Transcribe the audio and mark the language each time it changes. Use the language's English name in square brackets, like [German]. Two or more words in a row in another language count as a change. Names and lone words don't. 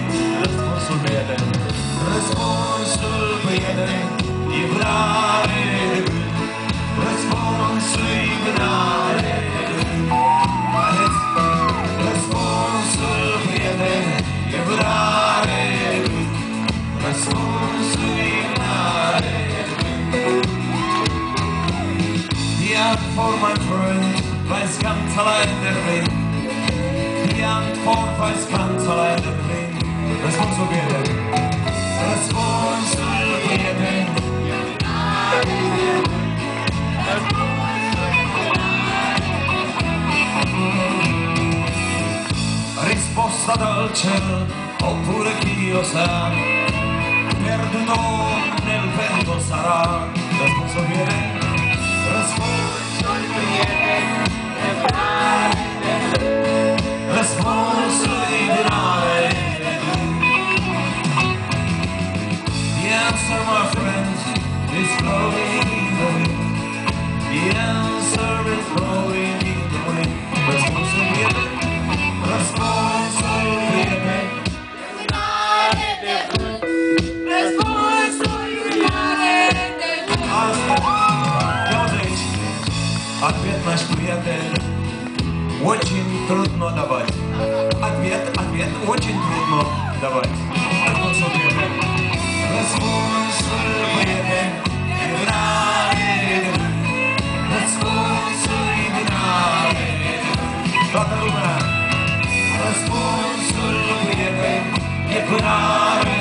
[Romanian] Răspunsul prieten, răspunsul prieten, e vânare de vânt. Răspunsul-i vânare de vânt. Haideți! Răspunsul prieten, e vânare de vânt. Răspunsul-i vânare de vânt. [German] Die Antwort, mein Freund, weiß ganz allein der Wind. Die Antwort weiß ganz allein der Wind. [Romanian] Răspunsul prieten, răspunsul prieten, [Italian] risposta dal cielo oppure chi lo sa, perduto nel vento sarà. [Romanian] Răspunsul prieten, răspunsul prieten, e vânare de vânt. Răspunsul-i vânare de vânt. [English] The answer, my friends, is blowing in the wind. The answer is blowing in the wind. [Romanian] Răspunsul prieten, răspunsul prieten, e vânare de vânt. Răspunsul-i vânare de vânt. [Russian] Ответ наш приятель очень трудно давать. Ответ очень трудно давать. [Romanian] Răspunsul prieten, răspunsul prieten, e vânare de vânt. Răspunsul-i vânare de vânt. Toată lumea! Răspunsul prieten, e vânare